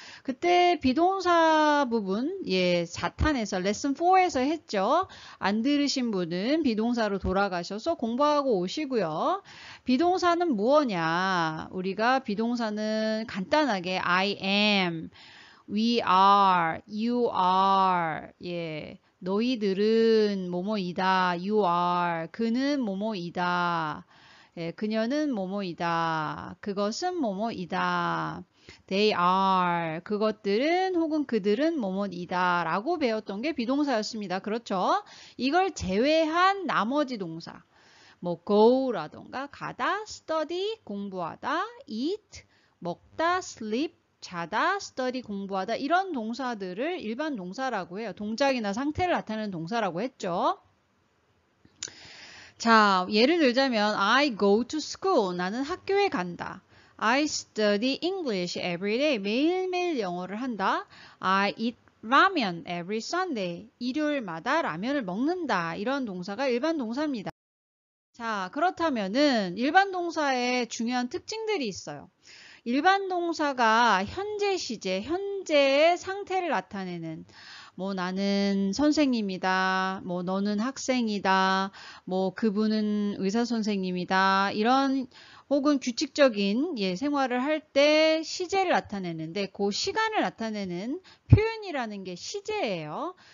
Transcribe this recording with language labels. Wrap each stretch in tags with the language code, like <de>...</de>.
<ko>그때 비동사 부분 4탄에서 레슨 4에서 했죠. 안 들으신 분은 비동사로 돌아가셔서 공부하고 오시고요. 비동사는 무엇냐? 우리가 비동사는 간단하게</ko> <en>I am, we are, you are,</en> <ko>너희들은 뭐뭐이다.</ko> <en>You are.</en> <ko>그는 뭐뭐이다. 그녀는 뭐뭐이다. 그것은 뭐뭐이다.</ko> <en>They are.</en> <ko>그것들은 혹은 그들은 뭐뭐이다. 라고 배웠던 게 비동사였습니다. 그렇죠? 이걸 제외한 나머지 동사. 뭐 go라던가 가다, study, 공부하다, eat, 먹다, sleep, 자다, study, 공부하다 이런 동사들을 일반 동사라고 해요. 동작이나 상태를 나타내는 동사라고 했죠. 자, 예를 들자면</ko> <en>I go to school.</en> <ko>나는 학교에 간다.</ko> <en>I study English every day.</en> <ko>매일매일 영어를 한다.</ko> <en>I eat ramen every Sunday.</en> <ko>일요일마다 라면을 먹는다. 이런 동사가 일반 동사입니다. 자, 그렇다면은 일반 동사의 중요한 특징들이 있어요. 일반 동사가 현재 시제, 현재의 상태를 나타내는 뭐 나는 선생님이다, 뭐 너는 학생이다, 뭐 그분은 의사 선생님이다 이런 혹은 규칙적인 생활을 할 때 시제를 나타내는데 그 시간을 나타내는 표현이라는 게 시제예요.</ko>